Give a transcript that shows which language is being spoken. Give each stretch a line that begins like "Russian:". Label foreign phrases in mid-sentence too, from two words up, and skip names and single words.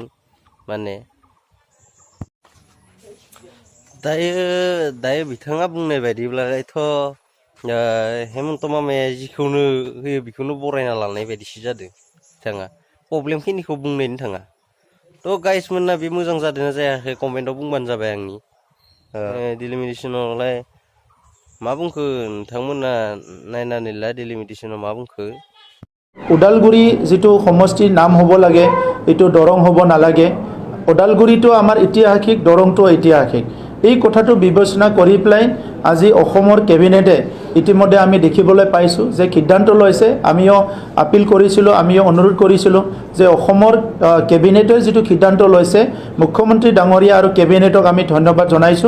Bodo: माने दायो बिथाङा बुंनाय बायदिब्लाथ' हेमन्त मामाया जिखौनो होयो बेखौनो बरायना लानाय बायदिसो जादों बिथाङा। प्रब्लेमखिनिखौ बुंनायनो थाङा। थ' गाइसमोनना बे मोजां जादोंना जायाखै कमेन्टआव बुंबानो जाबाय आंनि। डिलिमिटेसनावलाय मा बुंखो नोंथांमोना नायनानै ला, डिलिमिटेसनाव मा बुंखो।
Assamese: ওদালগুৰি যিটো সমষ্টিৰ নাম হ'ব লাগে এইটো দৰং হ'ব নালাগে। ওদালগুৰিটো আমাৰ ঐতিহাসিক, দৰংটো ঐতিহাসিক। এই কথাটো বিবেচনা কৰি পেলাই আজি অসমৰ কেবিনেটে ইতিমধ্যে আমি দেখিবলৈ পাইছোঁ যে সিদ্ধান্ত লৈছে। আমিও আপিল কৰিছিলোঁ, আমিও অনুৰোধ কৰিছিলোঁ যে অসমৰ কেবিনেটে যিটো সিদ্ধান্ত লৈছে, মুখ্যমন্ত্ৰী ডাঙৰীয়া আৰু কেবিনেটক আমি ধন্যবাদ জনাইছোঁ।